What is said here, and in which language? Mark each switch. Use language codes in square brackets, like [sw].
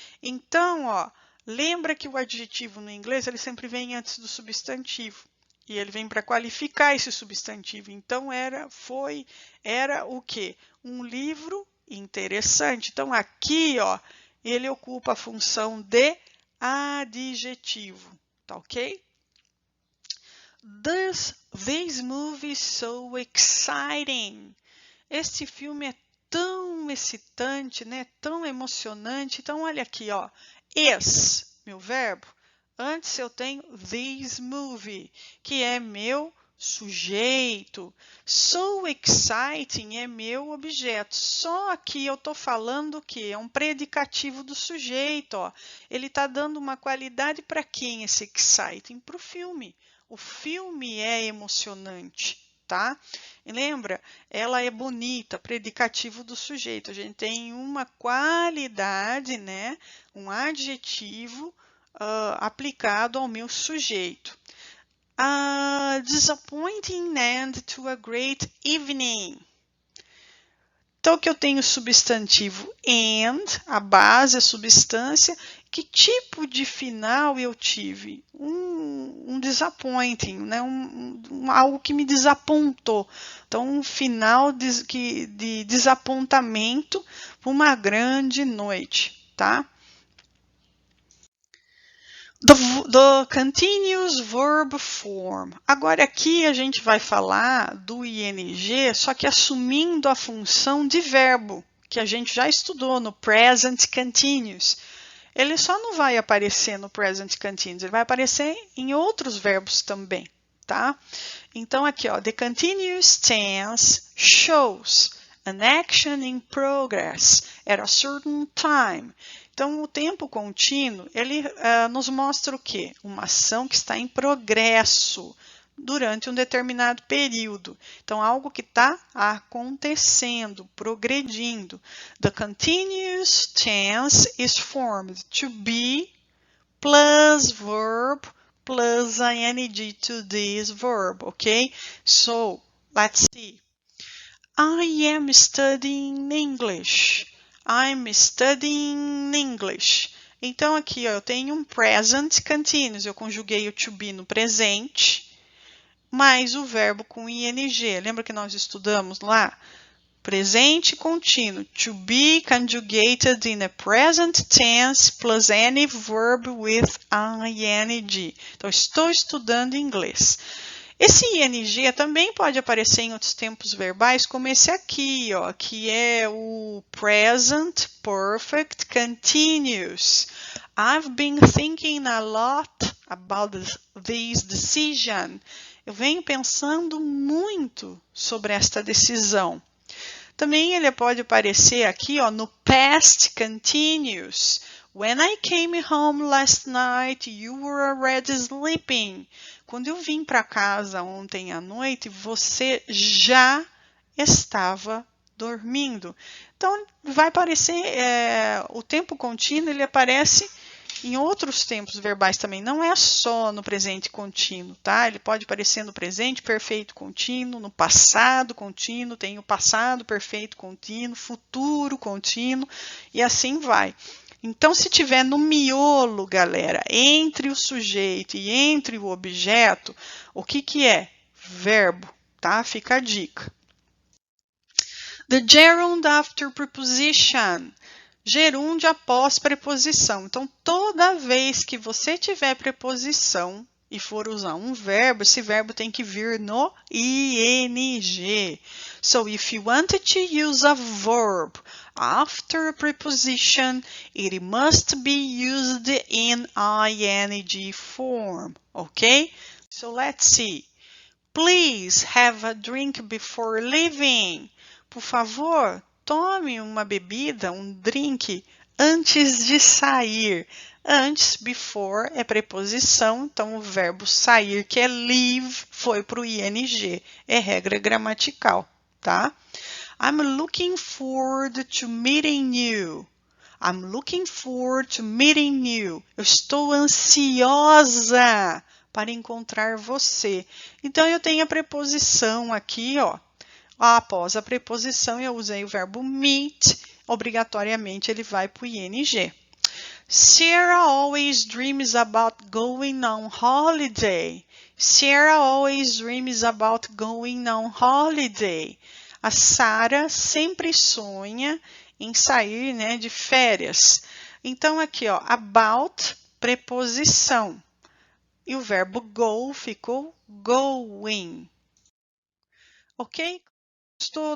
[pt] Então, ó, lembra que o adjetivo no inglês ele sempre vem antes do substantivo e ele vem para qualificar esse substantivo. Então era o quê? Um livro interessante. Então aqui, ó, ele ocupa a função de adjetivo, tá ok? [en] This movie is so exciting. [pt] Este filme é tão excitante, né? Tão emocionante. Então olha aqui, ó. Is, meu verbo. Antes eu tenho [en] this movie, [pt] que é meu sujeito. [en] So exciting [pt] é meu objeto. Só aqui eu estou falando que é um predicativo do sujeito. Ó. Ele está dando uma qualidade para quem esse exciting? Para o filme. O filme é emocionante, tá? E lembra, ela é bonita, predicativo do sujeito. A gente tem uma qualidade, né? Um adjetivo aplicado ao meu sujeito. [en] A disappointing end to a great evening. [pt] Então, que eu tenho substantivo and, a base, a substância. Que tipo de final eu tive? Um disappointing, né? Algo que me desapontou. Então, um final de desapontamento para uma grande noite, tá? [en] The continuous verb form. [pt] Agora aqui a gente vai falar do ing, só que assumindo a função de verbo, que a gente já estudou no present continuous. Ele só não vai aparecer no present continuous, ele vai aparecer em outros verbos também, tá? Então aqui, ó, [en] the continuous tense shows an action in progress at a certain time. [pt] Então, o tempo contínuo, ele nos mostra o quê? Uma ação que está em progresso durante um determinado período. Então, algo que está acontecendo, progredindo. [en] The continuous tense is formed to be plus verb plus ing to this verb, okay? So, let's see. I am studying English. I'm studying English. [pt] Então, aqui ó, eu tenho um present continuous. Eu conjuguei o to be no presente, mais o verbo com ing. Lembra que nós estudamos lá? Presente contínuo. [en] To be conjugated in a present tense plus any verb with ing. [pt] Então, estou estudando inglês. Esse ing também pode aparecer em outros tempos verbais, como esse aqui, ó, que é o present perfect continuous. [en] I've been thinking a lot about this decision. [pt] Eu venho pensando muito sobre esta decisão. Também ele pode aparecer aqui, ó, no past continuous. [en] When I came home last night, you were already sleeping. [pt] Quando eu vim para casa ontem à noite, você já estava dormindo. Então, vai aparecer, o tempo contínuo, ele aparece em outros tempos verbais também. Não é só no presente contínuo, tá? Ele pode aparecer no presente perfeito contínuo, no passado contínuo, tem o passado perfeito contínuo, futuro contínuo, e assim vai. Então, se tiver no miolo, galera, entre o sujeito e entre o objeto, o que é? Verbo, tá? Fica a dica. [en] The gerund after preposition. [pt] Gerúndio após preposição. Então, toda vez que você tiver preposição e for usar um verbo, esse verbo tem que vir no ing. [en] So, if you wanted to use a verb after a preposition, it must be used in ing form, okay? So, let's see. Please have a drink before leaving. [pt] Por favor, tome uma bebida, um drink, antes de sair. Antes, before, é preposição, então o verbo sair, que é leave, foi para o ing. É regra gramatical, tá? [en] I'm looking forward to meeting you. I'm looking forward to meeting you. [pt] Eu estou ansiosa para encontrar você. Então, eu tenho a preposição aqui, ó. Após a preposição, eu usei o verbo meet, obrigatoriamente ele vai para o ing. [en] Sarah always dreams about going on holiday. Sarah always dreams about going on holiday. [pt] A Sarah sempre sonha em sair, né, de férias. Então, aqui, ó, about, preposição. E o verbo go ficou going. Ok? Gostou?